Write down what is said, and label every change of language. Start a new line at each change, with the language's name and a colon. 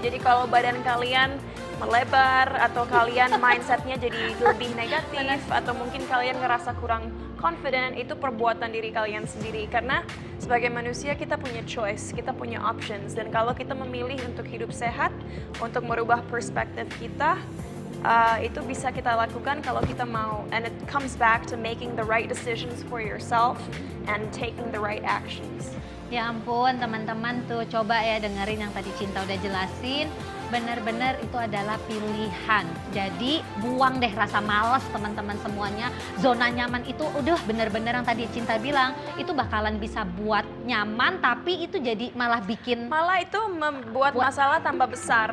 Indonesian: Jadi kalau badan kalian melebar, atau kalian mindsetnya jadi lebih negatif, atau mungkin kalian ngerasa kurang confident, itu perbuatan diri kalian sendiri. Karena sebagai manusia kita punya choice, kita punya options, dan kalau kita memilih untuk hidup sehat, untuk merubah perspektif kita, itu bisa kita lakukan kalau kita mau.
English: And it comes back to making the right decisions for yourself and taking the right actions.
Indonesian: Ya ampun teman-teman, tuh coba ya dengerin yang tadi Cinta udah jelasin. Benar-benar itu adalah pilihan. Jadi buang deh rasa malas teman-teman semuanya. Zona nyaman itu udah benar-benar yang tadi Cinta bilang, itu bakalan bisa buat nyaman, tapi itu jadi malah itu membuat masalah tambah besar.